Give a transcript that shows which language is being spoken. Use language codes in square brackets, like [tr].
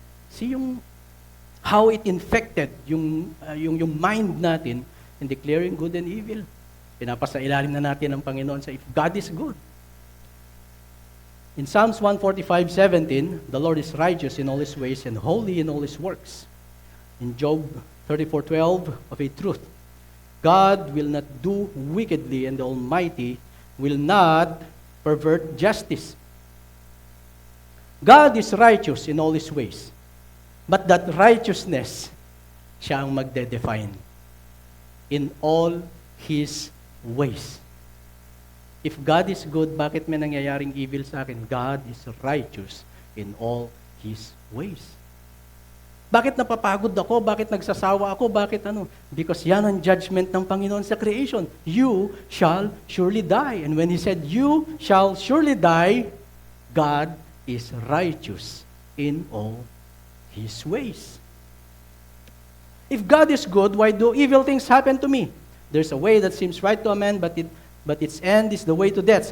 [en] See how it infected [tl] yung mind natin [en] in declaring good and evil. [tl] Pinapasa ilalim na natin ang Panginoon sa [en] if God is good. In Psalms 145:17, the Lord is righteous in all His ways and holy in all His works. In Job 34:12, of a truth, God will not do wickedly and the Almighty will not pervert justice. God is righteous in all His ways, but that righteousness, [tl] siya ang magde-define [en] in all His ways. If God is good, [tl] bakit may nangyayaring evil sa akin? [en] God is righteous in all His ways. [tl] Bakit napapagod ako? Bakit nagsasawa ako? Bakit ano? Because yan ang judgment ng Panginoon sa creation. [en] You shall surely die. And when He said, you shall surely die, God is righteous in all His ways. If God is good, why do evil things happen to me? There's a way that seems right to a man, but its end is the way to death.